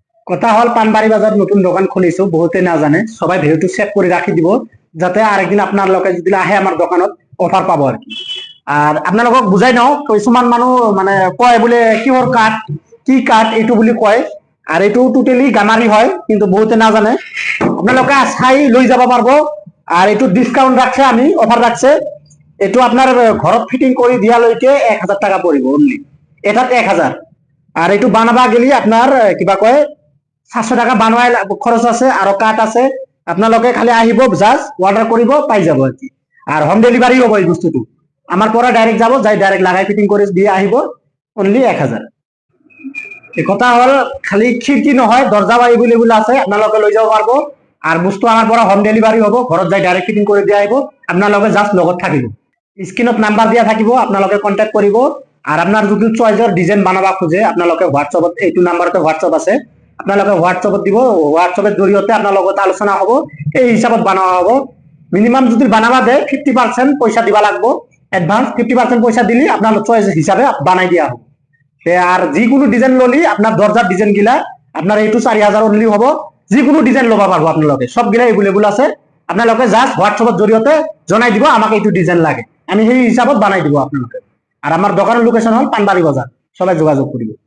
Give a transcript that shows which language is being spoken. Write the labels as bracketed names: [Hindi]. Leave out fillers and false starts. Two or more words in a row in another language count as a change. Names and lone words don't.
[Assamese] কথা হল পানবাড়ি বাজার নতুন দোকান খুলিছো, বহুতে না জানে। সবাই ভিডিওটো চেক করে রাখি দিব, যাতে আরেকদিন আপনার লোকে যদি আহে আমার দোকানত অফার পাবো আর কি। আর আপনালোকক বুঝাই নাও, কিছুমান মানুহ মানে কয় বোলে কিহর কাঠ, কি কাঠ এইটো বুলি কয়। আর এইটো টোটালি গামারি হয়, কিন্তু বহুতে না জানে। আপনালোকে চাই লৈ যাব পারবো। আর এইটো ডিসকাউন্ট রাখছে, আমি অফার রাখছে। এইটো আপনার ঘরত ফিটিং করে দিয়ালৈকে 1000 টাকা পড়ব অনলি, এটাত 1000। আর এইটো বানাবা গেলি আপনার কিবা কয় 700 টাকা বানোৱাই খরচ আছে, আৰু কাঠ আছে। আপোনালোকে খালি আহিব, [English] just order [Assamese] কৰিব, পাই যাব আর কি। আর [English] home delivery [Assamese] হবো এই বস্তুটো, আমার পরে ডাইরেক্ট যাব, যাই ডাইরেক্ট লাগাই ফিটিং করে দিয়ে আহিব, অনলি 1000। এই কথা হল খালি খিড়কি নহয়, দরজাও এভেলেবল আছে, আপনালোকে লৈ যাব পারবো। আর বস্তু আমার পরে [English] home delivery [Assamese] হবো, ঘরত যাই ডাইরেক্ট ফিটিং করে দিয়ে আহিব। আপনালোকে জাস্ট লগত থাকিব, স্ক্রিনত নাম্বার দিয়া থাকিব, আপনালোকে কন্ট্যাক্ট করিব। আর আপনার যদি চয়েসর ডিজাইন বানাবা খুঁজে, আপনালোকে হোয়াটসঅ্যাপত, এইটো নাম্বারতে হোয়াটসঅ্যাপ আছে, আপনালোকে হোয়াটসঅ্যাপত দিব। হোয়াটসঅ্যাপের জরিয়তে আপনার লগত আলোচনা হবো, এই হিসাবত বানাওয়া হবো। মিনিমাম যদি বানাবা দেয় 50% পয়সা দিবা লাগবো অ্যাডভান্স। 50% পয়সা দিলি আপনার চয়েস হিসাবে বানাই দিয়া হবে। আর যিকোনো ডিজাইন ললি, আপনার দরজার ডিজাইন গিলা আপনার এইটো 4000 অনলি হবো। যিকোনো ডিজাইন লবা পারবো আপনালোকে, সবগুলা এভেলেবল আছে। আপনালোকে জাস্ট হোয়াটসঅ্যাপের জরিয়তে জনাই দিব আমাকে এইটো ডিজাইন লাগে, আমি সেই হিসাবত বানাই দিব আপনালোকে। আর আমার দোকানের লোকেশন হল পানবাড়ি বাজার, সবাই যোগাযোগ করিব।